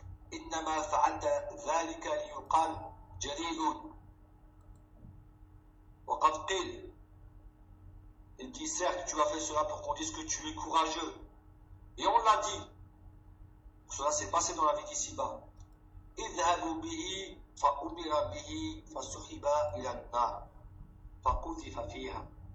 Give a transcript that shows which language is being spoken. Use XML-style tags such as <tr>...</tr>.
<ar>إنما فعلت ذلك ليقال جليل وقد قيل.</ar> <fr>Il dit, certes, tu as fait cela pour qu'on dise que tu es courageux. Et on l'a dit. Cela s'est passé dans la vie d'ici-bas.</fr> <ar>اذهبوا به فأمر به فسحب إلى النار فقذف فيها.</ar>